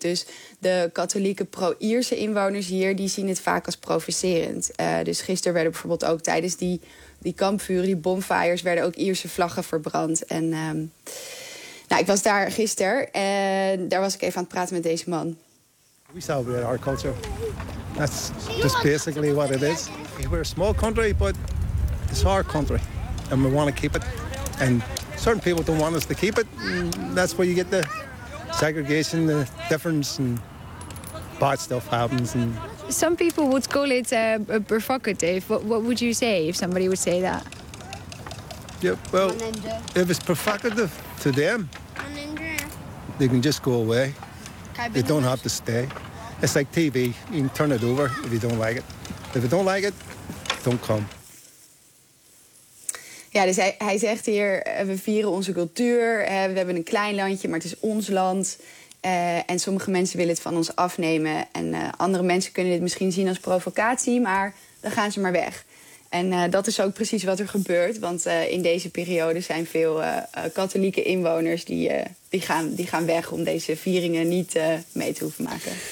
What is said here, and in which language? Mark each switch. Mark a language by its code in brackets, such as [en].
[nl] Dus de katholieke pro-Ierse inwoners hier, die zien het vaak als provocerend. Dus gisteren werden bijvoorbeeld ook tijdens die kampvuren, die bonfires, werden ook Ierse vlaggen verbrand. En ik was daar gisteren en daar was ik even aan het praten met deze man. [en] We celebrate our culture. That's just basically what it is. We're a small country, but it's our country. And we want to keep it. And certain people don't want us to keep it. And that's where you get the segregation, the difference, and bad stuff happens. And some people would call it a provocative. What would you say if somebody would say that? Yeah, well, if it's provocative to them, they can just go away. They don't have to stay. It's like TV. You can turn it over if you don't like it. If you don't like it, don't come. [nl] Ja, dus hij zegt hier, we vieren onze cultuur, we hebben een klein landje, maar het is ons land. En sommige mensen willen het van ons afnemen. En andere mensen kunnen dit misschien zien als provocatie, maar dan gaan ze maar weg. En dat is ook precies wat er gebeurt, want in deze periode zijn veel katholieke inwoners die gaan weg om deze vieringen niet mee te hoeven maken.